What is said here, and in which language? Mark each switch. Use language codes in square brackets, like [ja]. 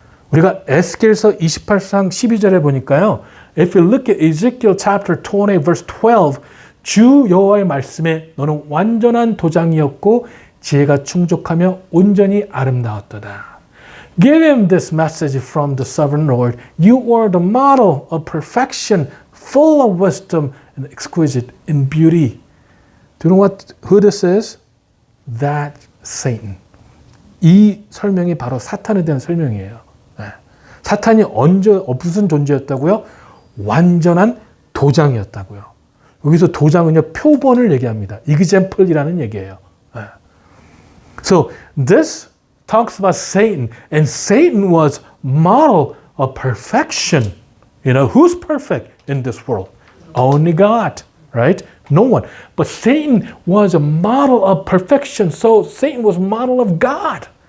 [ko] 우리가 에스겔서 28장 12절에 보니까요. [en] If you look at Ezekiel chapter 20 verse 12, [ko] 주 여호와의 말씀에 너는 완전한 도장이었고 지혜가 충족하며 온전히 아름다웠도다. [en] Give him this message from the sovereign Lord. You are the model of perfection, full of wisdom and exquisite in beauty. Do you know who this is? That Satan. [ko] 이 설명이 바로 사탄에 대한 설명이에요. 사탄이 무슨 존재였다고요? 완전한 도장이었다고요. 여기서 도장은요, 표본을 얘기합니다. example이라는 얘기예요. [en] So this talks about Satan, and Satan was model of perfection. You know, who's perfect in this world? Only God, right? No one. But Satan was a model of perfection, so Satan was model of God.